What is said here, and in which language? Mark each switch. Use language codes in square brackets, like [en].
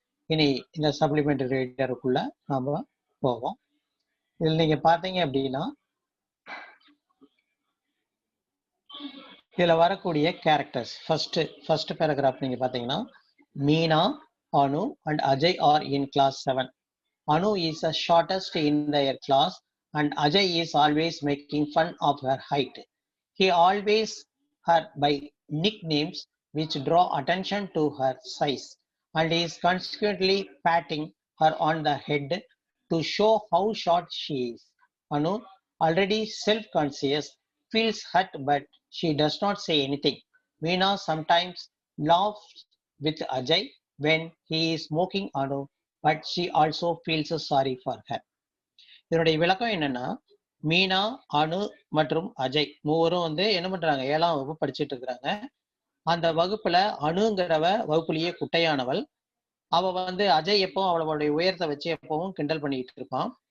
[ta] இனி இந்த சப்ளிமெண்டரி ரீடருக்குள்ள நாம போவோம். இதில் நீங்க பார்த்தீங்க அப்படின்னா இதுல வரக்கூடிய கேரக்டர்ஸ், ஃபர்ஸ்ட் பேராகிராஃப் நீங்க பார்த்தீங்கன்னா, மீனா, அனு [en] and Ajay are in class 7. Anu is the shortest in their class and Ajay is always making fun of her height. He always her by nicknames which draw attention to her size and is consequently patting her on the head to show how short she is. Anu, already self-conscious, feels hurt but she does not say anything. Meena sometimes laughs with Ajay when he is mocking Anu, but she also feels sorry for her. [ta] இதனுடைய விளக்கம் என்னன்னா, மீனா, அனு மற்றும் அஜய் மூவரும் வந்து என்ன பண்றாங்க, 7ஆம் வகுப்பு படிச்சுட்டு இருக்கிறாங்க. அந்த வகுப்புல அணுங்கிறவ வகுப்புலயே குட்டையானவள். அவ வந்து அஜய் எப்பவும் அவளுடைய உயரத்தை வச்சு எப்பவும் கிண்டல் பண்ணிட்டு இருப்பான்.